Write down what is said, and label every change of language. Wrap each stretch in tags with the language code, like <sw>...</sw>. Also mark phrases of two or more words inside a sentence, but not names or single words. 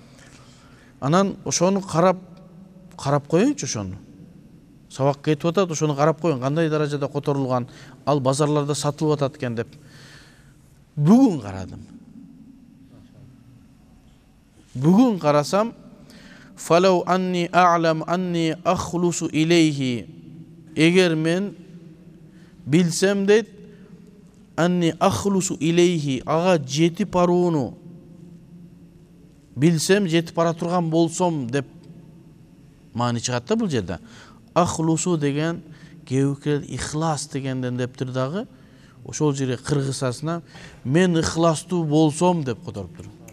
<ky>Анан ошону карап коеюнчу, ошону. Сабак кетип атат, ошону карап коеюн, кандай даражада которулган, ал базарларда сатылып атат экен деп. Бүгүн карадым. Бүгүн карасам,</ky> <ar>فلو أني أعلم أني أخلص إليه,</ar> <ky>эгер мен билсем дейт,</ky> <ar>أني أخلص إليه,</ar> <ky>ага жетип барууну билсем, жетип бара турган болсом деп маани чыгат да бул жерде. Ахлусу деген кээбекелер ихлас дегенден дептир дагы, ошол жерге кыргызасына мен ыхластуу болсом деп которуптур.</ky>